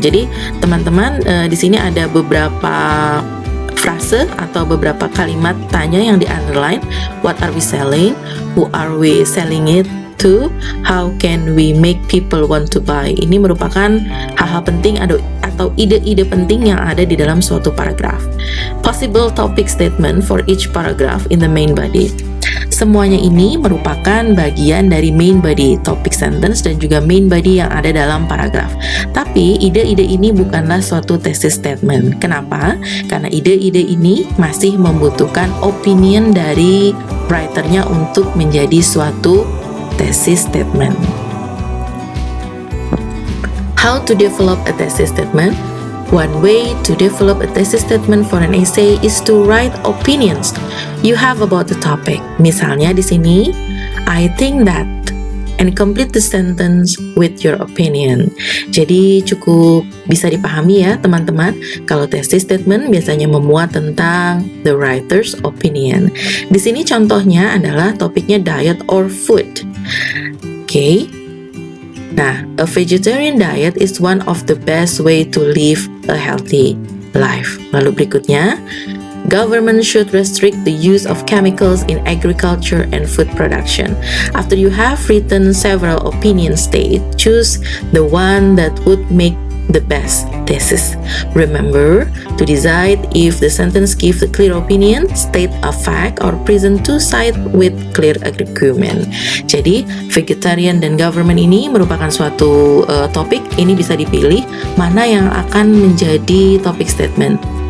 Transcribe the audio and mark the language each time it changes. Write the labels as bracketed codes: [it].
[id] Jadi teman-teman di sini ada beberapa frase atau beberapa kalimat tanya yang di-underline. [en] What are we selling? Who are we selling it to? How can we make people want to buy? [id] Ini merupakan hal-hal penting atau ide-ide penting yang ada di dalam suatu paragraf. [en] Possible topic statement for each paragraph in the main body. [id] Semuanya ini merupakan bagian dari main body, topic sentence, dan juga main body yang ada dalam paragraf. Tapi ide-ide ini bukanlah suatu thesis statement. Kenapa? Karena ide-ide ini masih membutuhkan opinion dari writernya untuk menjadi suatu thesis statement. [en] How to develop a thesis statement? One way to develop a thesis statement for an essay is to write opinions you have about the topic. [id] Misalnya di sini, [en] I think that, and complete the sentence with your opinion. [id] Jadi cukup bisa dipahami ya teman-teman, kalau thesis statement biasanya memuat tentang the writer's opinion. Di sini contohnya adalah topiknya diet or food. [en] Okay. Nah, a vegetarian diet is one of the best way to live a healthy life. [id] Lalu berikutnya, [en] government should restrict the use of chemicals in agriculture and food production. After you have written several opinion states, choose the one that would make the best thesis. Remember to decide if the sentence gives a clear opinion, state a fact, or present two sides with clear argument. [id] Jadi, vegetarian dan government ini merupakan suatu topik. Ini bisa dipilih mana yang akan menjadi topic statement.